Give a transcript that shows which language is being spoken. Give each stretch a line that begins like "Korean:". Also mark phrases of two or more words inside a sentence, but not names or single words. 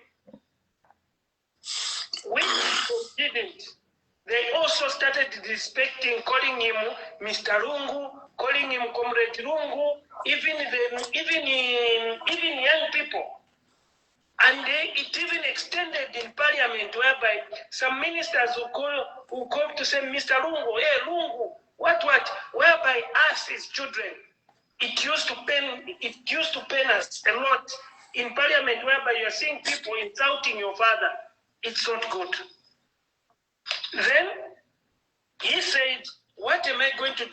English: When they didn't, they also started respecting, calling him Mr. Lungu, calling him Comrade Lungu, even young people. And it even extended in parliament, whereby some ministers who call to say, Mr. Lungu, hey Lungu, what, whereby us as children, it used to pain us a lot in parliament, whereby you're seeing people insulting your father. It's not good. Then he said, what am I going to do?